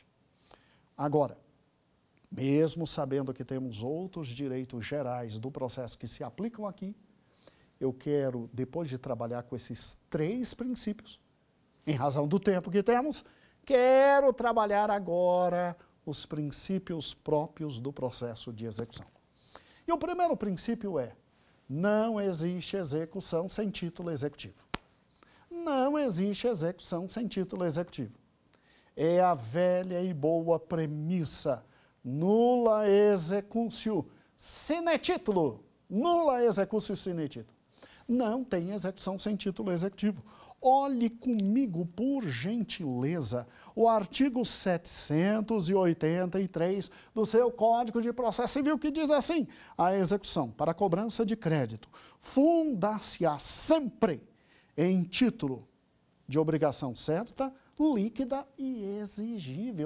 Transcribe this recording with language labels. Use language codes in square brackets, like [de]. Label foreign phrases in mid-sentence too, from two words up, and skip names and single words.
[pt] Agora, mesmo sabendo que temos outros direitos gerais do processo que se aplicam aqui, eu quero, depois de trabalhar com esses 3 princípios, em razão do tempo que temos, quero trabalhar agora os princípios próprios do processo de execução. E o primeiro princípio é: não existe execução sem título executivo. Não existe execução sem título executivo. É a velha e boa premissa: [la] nulla executio sine titulo. Nulla executio sine titulo. [pt] Não tem execução sem título executivo. Olhe comigo, por gentileza, o artigo 783 do seu Código de Processo Civil, que diz assim: a execução para cobrança de crédito fundar-se-á sempre em título de obrigação certa, líquida e exigível.